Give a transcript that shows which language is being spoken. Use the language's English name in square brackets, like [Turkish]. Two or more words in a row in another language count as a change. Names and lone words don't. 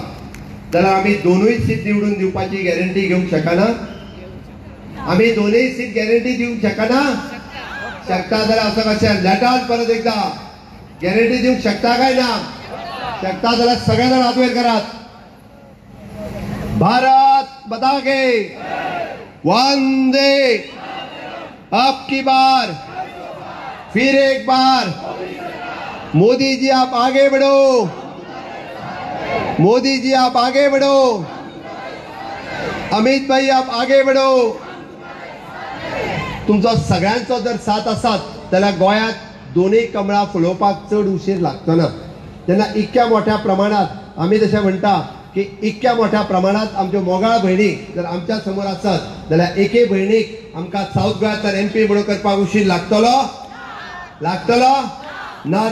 [Konkani] जाल्यार आमी 2य सीट निवडून दिवपाची गॅरंटी घेवंक शकना? आमी 2य सीट गॅरंटी दिवंक शकना? शकता जाल्यार असं कशें लेटात परत एकदा गॅरंटी दिवंक शकता काय ना? शकता जाल्यार सगळे जाण हात वयर करात. [Hindi] भारत माता की वंदे, अब की बार, फिर एक बार, मोदी जी आप आगे बढ़ो, मोदी जी आप आगे बढ़ो, अमित भाई आप आगे बढ़ो. [Konkani] तुमचो सगळ्यांचो जर साथ आसत जाल्यार गोंयांत 2 कमळां फुलोवपाक चड उशीर लागचो ना. जेन्ना इतक्या मोठ्या प्रमाणात आमी जशें म्हणटा की इतक्या मोठ्या प्रमाणात आमच्यो मोगाळ भयणी जर आमच्या समोर आसत जाल्यार एके भयणीक आमकां साऊथ गोंयांतल्यान MP म्हणून करपाक उशीर लागतलो ना?